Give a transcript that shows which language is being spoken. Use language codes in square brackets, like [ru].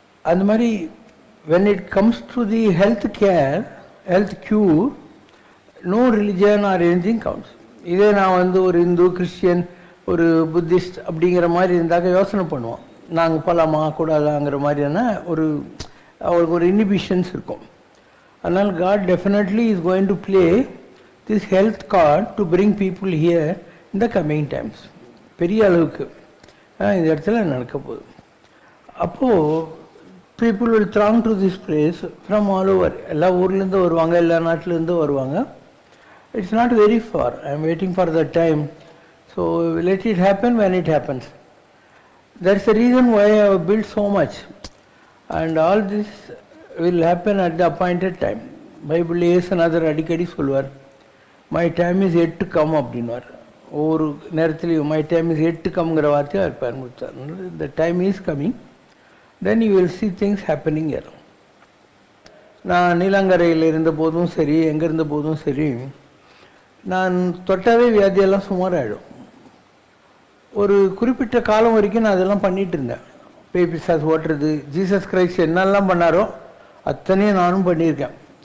[ta] அந்த மாதிரி [en] when it comes to the health care, health cure, no religion or anything counts. [ta] இதே நான் வந்து ஒரு இந்து, கிறிஸ்டியன், ஒரு புத்திஸ்ட் அப்படிங்கிற மாதிரி இருந்தாக்க யோசனை பண்ணுவோம். நாங்கள் போகலாமா கூடாதாங்கிற மாதிரியான அவங்களுக்கு ஒரு இன்ஹிபிஷன்ஸ் இருக்கும். அதனால் [en] God definitely is going to play this health card to bring people here in the coming times. [ta] பெரிய அளவுக்கு இந்த இடத்துல நடக்க போகுது. அப்போது [en] people will throng to this place from all over. [ta] எல்லா ஊர்லேருந்து வருவாங்க, எல்லா நாட்டிலேருந்து வருவாங்க. [en] It's not very far. I am waiting for the time. So let it happen when it happens. That's the reason why I have built so much. And all this will happen at the appointed time. Bible is another [ta] அடிக்கடி சொல்வார், [en] my time is yet to come [ta] அப்படின்வார். ஒவ்வொரு நேரத்துலையும் [en] my time is yet to come [ta] ங்கிற வார்த்தையை அவர் பயன்படுத்தார். [en] The time is coming. Then you will see things happening here. [ta] நான் நீலாங்கரையில் இருந்த போதும் சரி, எங்கே இருந்த போதும் சரி, நான் தொட்டாவே வியாதியெல்லாம் சுமாராகிடும். ஒரு குறிப்பிட்ட காலம் வரைக்கும் நான் அதெல்லாம் பண்ணிகிட்டு இருந்தேன். பேய் பிசாசு ஓட்டுறது, ஜீசஸ் கிரைஸ்ட் என்னெல்லாம் பண்ணாரோ அத்தனையும் நானும் பண்ணியிருக்கேன்.